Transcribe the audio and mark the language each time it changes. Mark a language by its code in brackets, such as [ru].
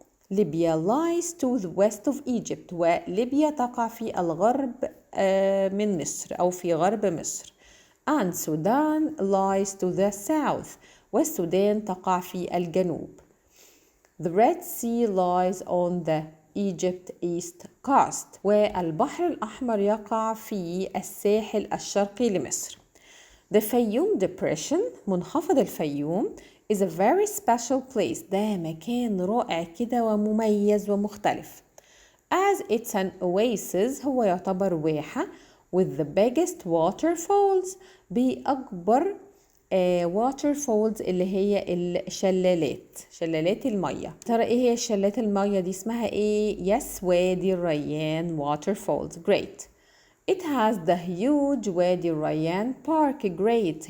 [en] ليبيا lies to the west of Egypt. [ar] وليبيا تقع في الغرب من مصر أو في غرب مصر. [en] And Sudan lies to the south. [ar] والسودان تقع في الجنوب. [en] The Red Sea lies on the Egypt east coast. [ar] والبحر الأحمر يقع في الساحل الشرقي لمصر. [en] The Fayoum Depression, منخفض الفيوم, is a very special place. [ar] ده مكان رائع كده ومميز ومختلف. [en] As it's an oasis, [ar] هو يعتبر واحة [en] with the biggest waterfalls, [ar] بأكبر waterfalls اللي هي الشلالات، شلالات المية. ترى ايه هي شلالات المية دي؟ اسمها ايه؟ Yes, وادي الريان waterfalls. [en] Great. It has the huge وادي الريان park. Great.